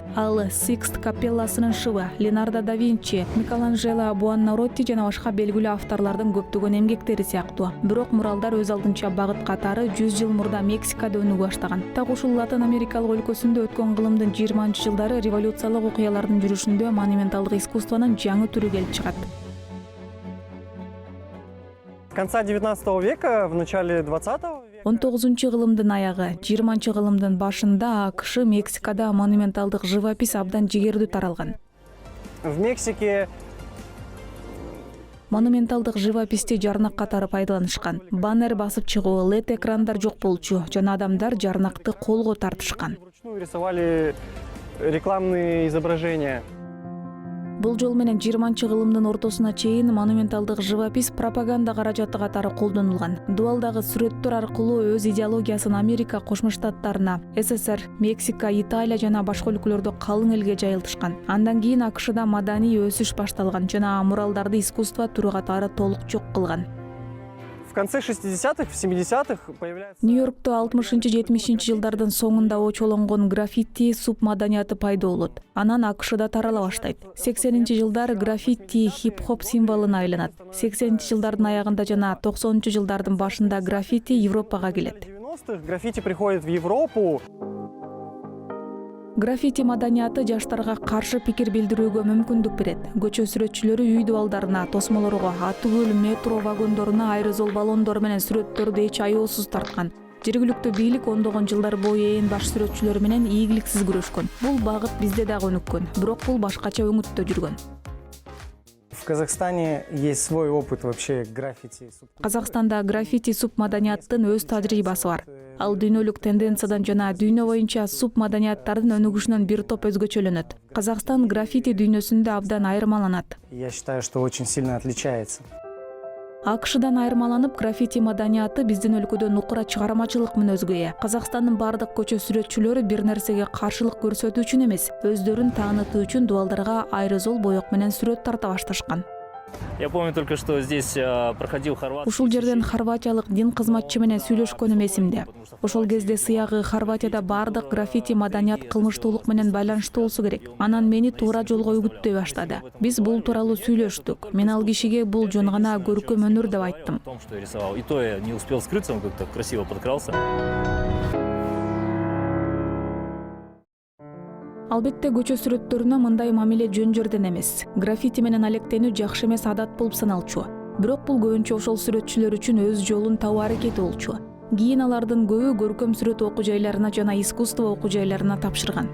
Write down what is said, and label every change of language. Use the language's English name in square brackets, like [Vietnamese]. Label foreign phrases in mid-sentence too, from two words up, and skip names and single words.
[Kyrgyz] Ал Сикст капелласынын шыбы, Леонардо да Винчи, Микеланджело Буонаротти жана башка белгилүү авторлордун көптөгөн эмгектери сыяктуу. Бирок муралдар өз алдынча багыт катары 100 жыл мурда Мексикада өнүгө баштаган. Так ушул Латын Америкалык өлкөсүндө өткөн кылымдын 20-жылдары революциялык окуялардын жүрүшүндө монументалдык искусствонун жаңы түрү келип чыгат. [Russian] С конца 19 века, в начале 20 века [Kyrgyz] 19-кылымдын аягы, 20-кылымдын башында АКШ Мексикада монументалдык живопись абдан жигердүү таралган. [Russian] В Мексике [Kyrgyz] Монументалдык живописти жарнак катары пайдаланышкан. Баннер басып чыгуу, LED экрандар жок болчу, жана адамдар жарнакты колго тартышкан. [Russian] вручную рисовали рекламные изображения. [Kyrgyz] Бул жол менен 20-кылымдын ортосуна чейин монументалдык живопись пропаганда каражаты катары колдонулган. Дубалдагы сүрөттөр аркылуу өз идеологиясын Америка Кошмо Штаттарына, СССР, Мексика, Италия жана башка өлкөлөрдө калың элге жайылтышкан. Андан кийин АКШда маданий өсүш башталган жана муралдарды искусство түрү катары толук жок кылган. [Russian] В конце 60-х, в 70-х появляется... [Kyrgyz] Нью-Йоркто 60-70 жылдардын соңунда очолонгон граффити субмаданияты пайда болот. Анан АКШда тарала баштайт. 80-жылдар граффити хип-хоп символуна айланат. 80-жылдардын аягында жана 90-жылдардын башында граффити Европага келет. [Russian] В 90-х граффити приходит в Европу. [Kyrgyz] Граффити маданияты жаштарга каршы пикир билдирүүгө мүмкүндүк берет. Көчө сүрөтчүлөрү үй дубалдарына, тосмолорго, аты-көл, метро вагондоруна аэрозол баллондор менен сүрөттөрдү эч аеосуз тарткан. Жергиликтүү бийлик ондогон жылдар бою ээн баш сүрөтчүлөр менен ийгиликсиз күрөшкөн. Бул багыт бизде дагы өнүккөн, бирок бул башкача өңүттө жүргөн. [Russian] В Казахстане есть свой опыт вообще граффити. [Kyrgyz] Казакстанда граффити субмаданияттын өз тажрыйбасы бар. Ал дүйнөлүк тенденциядан жана дүйнө боюнча субмаданияттардын өнүгүшүнөн бир топ өзгөчөлөнөт. Казакстан граффити дүйнөсүндө абдан айырмаланат. [Russian] Я считаю, что очень сильно отличается. [Kyrgyz] АКШдан айырмаланып, граффити маданияты биздин өлкөдө нукура чыгармачылык мүнөзгө ээ. Казакстандын бардык көчө сүрөтчүлөрү бир нерсеге каршылык көрсөтүү үчүн эмес, өздөрүн таанытуу үчүн дубалдарга аэрозол боек менен сүрөт тарта башташкан. [Russian] Я помню только, что здесь проходил хорватский... [Kyrgyz] Ушул жерден хорватиялык дин кызматчы менен сүйлөшкөнүм эсимде. Ошол кезде сыягы Хорватияда бардык граффити маданият кылмыштуулук менен байланыштуу болсо керек. Анан мени туура жолго үгүттөй баштады. Биз бул тууралуу сүйлөштүк. Мен ал кишиге бул жөн гана көркөм өнөр деп айттым. [Russian] Что я рисовал. И то я не успел скрыться, он как-то красиво подкрался. [Kyrgyz] Албетте көчө сүрөттөрүнө мындай мамиле жөн жерден эмес. Граффити менен алектенүү жакшы эмес адат болуп саналчу. Бирок бул көбүнчө ошол сүрөтчүлөр үчүн өз жолун табуу аракети болчу. Кийин алардын көбү көркөм сүрөт окуу жайларына жана искусство окуу жайларына тапшырган.